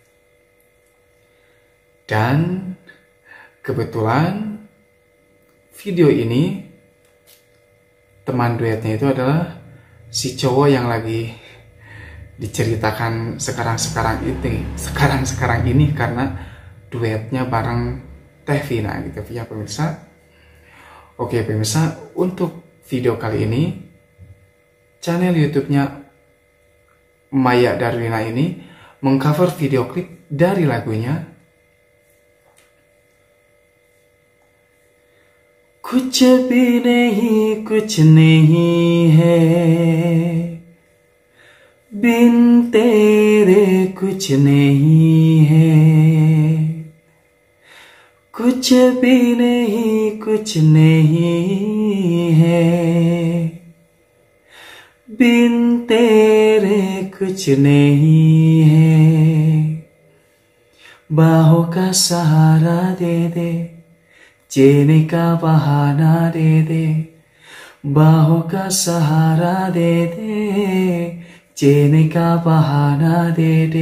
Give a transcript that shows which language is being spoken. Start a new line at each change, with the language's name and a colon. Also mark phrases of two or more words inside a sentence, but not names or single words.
Indonesian: Dan kebetulan video ini teman duetnya itu adalah si cowok yang lagi diceritakan sekarang ini karena duetnya bareng Teh Vina gitu ya pemirsa. Oke pemirsa, untuk video kali ini channel YouTube-nya Maya Darwina ini mengcover video klip dari lagunya
Hindi: कुछ भी नहीं कुछ नहीं है बिन तेरे कुछ नहीं है कुछ भी नहीं कुछ नहीं है बिन तेरे कुछ नहीं है बाहों का सहारा दे दे जीने का बहाना दे दे बाहों का सहारा दे दे जीने का बहाना दे दे.